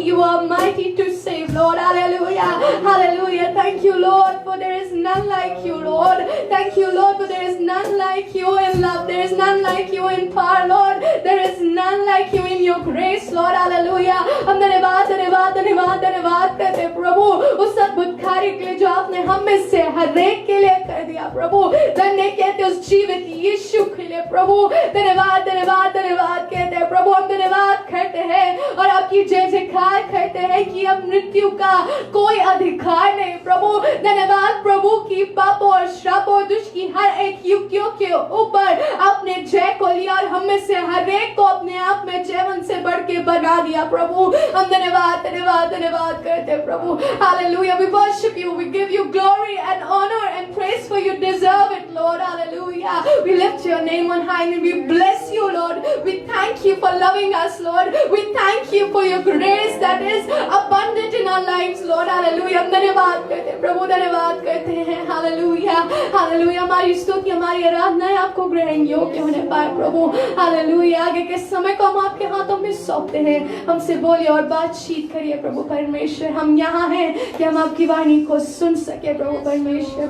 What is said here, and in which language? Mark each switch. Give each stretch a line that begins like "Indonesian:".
English: You are mighty to save, Lord. Hallelujah. Hallelujah. Thank you, Lord, for there is none like you, Lord. Thank you, Lord, for there is none like you in love. There is none like you in power, Lord. There is none like you in your grace, Lord. Hallelujah.
Hindi: हम धन्यवाद धन्यवाद धन्यवाद धन्यवाद करते हैं प्रभु उस अद्भुत कार्य के लिए जो आपने हम में से हर एक के लिए कर दिया प्रभु। धन्य कहते हैं उस जीवित यीशु के लिए प्रभु। धन्यवाद धन्यवाद धन्यवाद कहते हैं प्रभु। हम धन्यवाद करते हैं और आपकी जय जयकार करते हैं कि अब मृत्यु का कोई अधिकार नहीं प्रभु। धन्यवाद प्रभु की पाप और श्राप और दुष्ट की हर एक युक्तियों के ऊपर आपने जय को लिया और हम में से हर एक को अपने आप में जयवन से बढ़ के बना दिया प्रभु। हम धन्यवाद धन्यवाद धन्यवाद करते हैं प्रभु।
English: Hallelujah. We worship you. We give you glory and honor and praise for you deserve it, Lord. Hallelujah. We lift your name on high and we bless you, Lord. We thank you for loving us, Lord. We thank you for your grace that is abundant in our lives, Lord. Hallelujah.
Hindi: हम धन्यवाद करते हैं प्रभु। धन्यवाद करते हैं। Hallelujah. Hallelujah. हमारी स्तुति हमारी आराधना आपको ग्रहण योग्य होने पाए प्रभु।
English: Hallelujah.
Hindi: आगे के समय को हम आपके हाथों में सौंपते हैं। हमसे बोलिए और बातचीत करिए प्रभु परमेश्वर। हम यहाँ हैं कि हम आपकी वाणी को सुन सके प्रभु परमेश्वर।